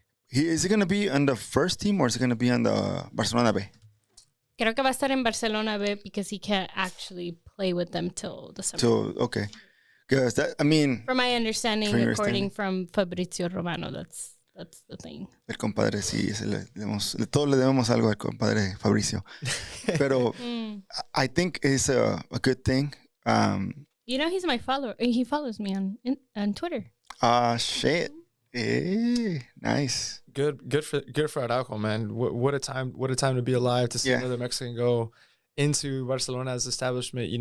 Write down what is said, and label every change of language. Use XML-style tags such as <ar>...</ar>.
<en>Is he going to be on the first team or is he going to be on the Barcelona B?</en> <es>Creo que va a estar en Barcelona B</es> <en>because he can't actually play with them till December. Okay. Because that, I mean... From my understanding, according from Fabrizio Romano, that's the thing.</en> <es>El compadre, sí, todos le debemos algo al compadre Fabricio. Pero</es> <en>I think it's a good thing. He's my follower. He follows me on Twitter. Shit. Hey, nice. Good for Araujo, man. What a time to be alive, to see another Mexican go into Barcelona's establishment.</en>